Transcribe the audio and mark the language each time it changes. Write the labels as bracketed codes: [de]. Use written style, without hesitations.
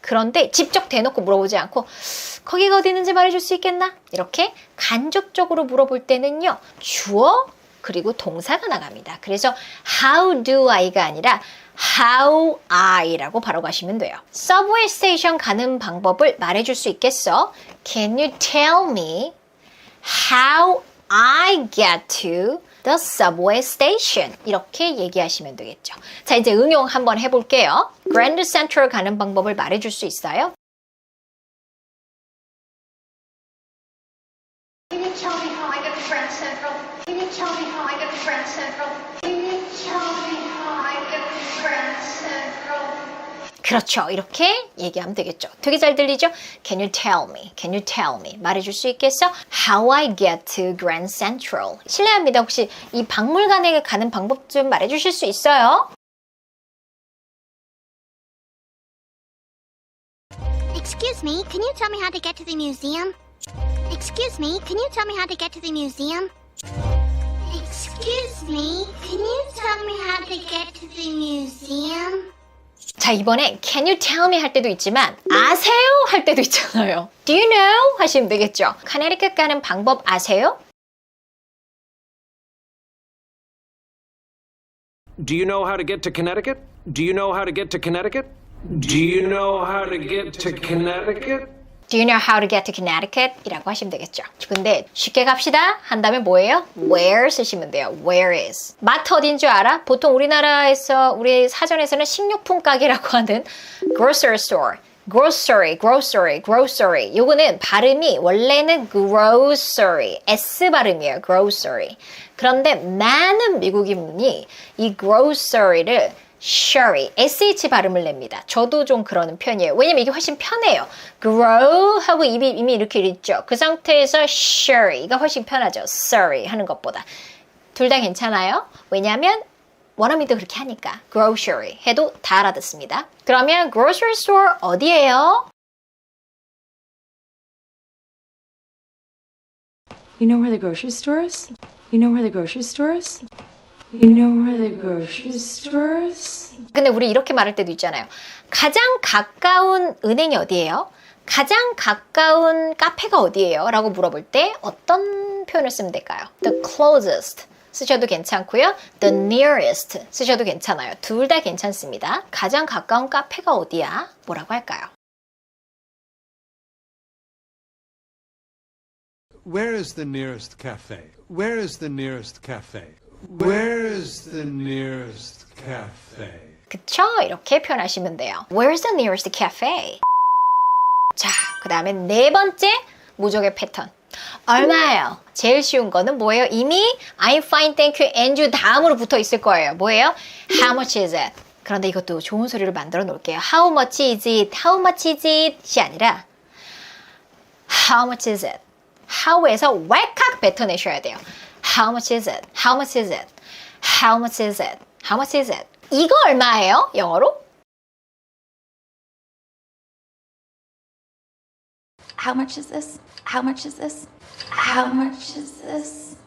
[ko] 그런데 직접 대놓고 물어보지 않고 거기가 어디 있는지 말해줄 수 있겠나? 이렇게 간접적으로 물어볼 때는요. 주어 그리고 동사가 나갑니다. 그래서 how do I가 아니라 how I라고 바로 가시면 돼요. 서브웨이 스테이션 가는 방법을 말해줄 수 있겠어? [en] Can you tell me how I get to the subway station? [ko] 이렇게 얘기하시면 되겠죠. 자, 이제 응용 한번 해볼게요. Grand Central 가는 방법을 말해줄 수 있어요? [en] Can you tell me how I get to Grand Central? Can you tell me how I get to Grand Central? Can you tell me how I get to Grand Central? [ko] 그렇죠. 이렇게 얘기하면 되겠죠. 되게 잘 들리죠? [en] Can you tell me? Can you tell me? [ko] 말해줄 수 있겠어? [en] How I get to Grand Central. [ko] 실례합니다. 혹시 이 박물관에 가는 방법 좀 말해주실 수 있어요? [en] Excuse me, can you tell me how to get to the museum? Excuse me, can you tell me how to get to the museum? Excuse me, can you tell me how to get to the museum? [ko] 자, 이번에 [en] Can you tell me [ko] 할 때도 있지만 아세요? 할 때도 있잖아요. [en] Do you know? [ko] 하시면 되겠죠. 카네리컷 가는 방법 아세요? [en] Do you know how to get to Connecticut? Do you know how to get to Connecticut? Do you know how to get to Connecticut? Do you know how to get to Connecticut? [ko] 이라고 하시면 되겠죠. 근데 쉽게 갑시다. 한 다음에 뭐예요? Where 쓰시면 돼요. [en] Where is. [ko] 마트 어딘 줄 알아? 보통 우리나라에서 우리 사전에서는 식료품 가게라고 하는 grocery store. [en] grocery, grocery, grocery. [ko] 요거는 발음이 원래는 grocery, S 발음이에요. [en] grocery. [ko] 그런데 많은 미국인분이 이 grocery를 sherry, sh 발음을 냅니다. 저도 좀 그러는 편이에요. 왜냐면 이게 훨씬 편해요. grow 하고 입이 이미 이렇게 있죠. 그 상태에서 sherry가 훨씬 편하죠. sorry 하는 것보다. 둘 다 괜찮아요. 왜냐하면 원어민도 그렇게 하니까 grocery 해도 다 알아듣습니다. 그러면 grocery store 어디예요? [en] You know where the grocery store is? You know where the grocery store is? You know where the grocery store is? [ko] 근데 우리 이렇게 말할 때도 있잖아요. 가장 가까운 은행이 어디예요? 가장 가까운 카페가 어디예요? 라고 물어볼 때 어떤 표현을 쓰면 될까요? The closest 쓰셔도 괜찮고요. The nearest 쓰셔도 괜찮아요. 둘 다 괜찮습니다. 가장 가까운 카페가 어디야? 뭐라고 할까요? [en] Where is the nearest cafe? Where is the nearest cafe? Where is the nearest cafe? [ko] 그쵸? 이렇게 표현하시면 돼요. [en] Where's the nearest cafe? [ko] 자, 그 다음에 네 번째 무적의 패턴. 얼마예요? 제일 쉬운 거는 뭐예요? 이미 [en] I'm fine, thank you, and you [ko] 다음으로 붙어 있을 거예요. 뭐예요? [en] How much is it? [ko] 그런데 이것도 좋은 소리를 만들어 놓을게요. [en] How much is it? How much is it이 아니라 How much is it? [ko] how에서 왈칵 뱉어내셔야 돼요. [en] How much is it? How much is it? How much is it? How much is it? [ko] 이거 얼마예요? 영어로? [en] How much is this? How much is this? How much is this?